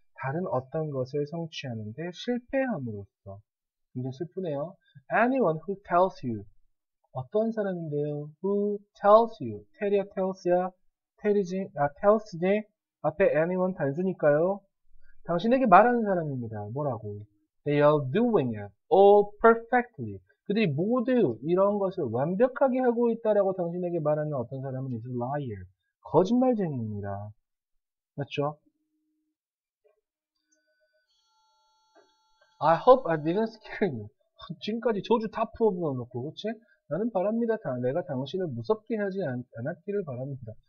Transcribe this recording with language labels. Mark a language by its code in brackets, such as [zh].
[ko] 다른 어떤 것을 성취하는데 실패함으로써. 굉장히 슬프네요. [en] Anyone who tells you. [ko] 어떤 사람인데요? [en] Who tells you. [ko] tell이야, tells야. tells지. 앞에 anyone 단수니까요. 당신에게 말하는 사람입니다. 뭐라고? [en] They are doing it all perfectly. [ko] 그들이 모두 이런 것을 완벽하게 하고 있다라고 당신에게 말하는 어떤 사람은 [en] is a liar. [ko] 거짓말쟁이입니다. 맞죠? [en] I hope I didn't scare you. [ko] 지금까지 저주 다 풀어놓고, 그치? 나는 바랍니다. 내가 당신을 무섭게 하지 않았기를 바랍니다.